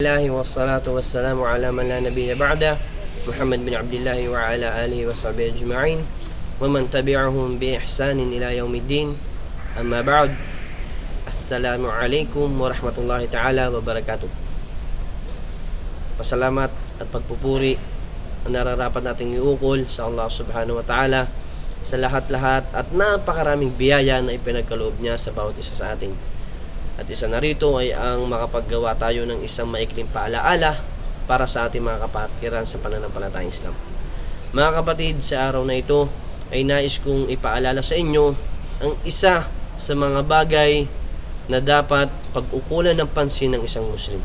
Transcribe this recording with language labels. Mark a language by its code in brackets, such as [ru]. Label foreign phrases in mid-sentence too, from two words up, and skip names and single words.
[ar] الله والصلاة والسلام على من لا نبي بعده محمد بن عبد الله وعلى آله وصحبه أجمعين ومن تبعهم بإحسان إلى يوم الدين. أما بعد, السلام عليكم ورحمة الله تعالى وبركاته. [tl] Pasalamat at pagpupuri ang nararapat nating iukol sa Allah [ar] سبحانه وتعالى [tl] sa lahat-lahat at napakaraming biyaya na ipinagkaloob niya sa bawat isa sa atin. At isa na rito ay ang makapaggawa tayo ng isang maikling paalaala para sa ating mga kapatiran sa pananampalatayang Islam. Mga kapatid, sa araw na ito ay nais kong ipaalala sa inyo ang isa sa mga bagay na dapat pag-ukulan ng pansin ng isang Muslim.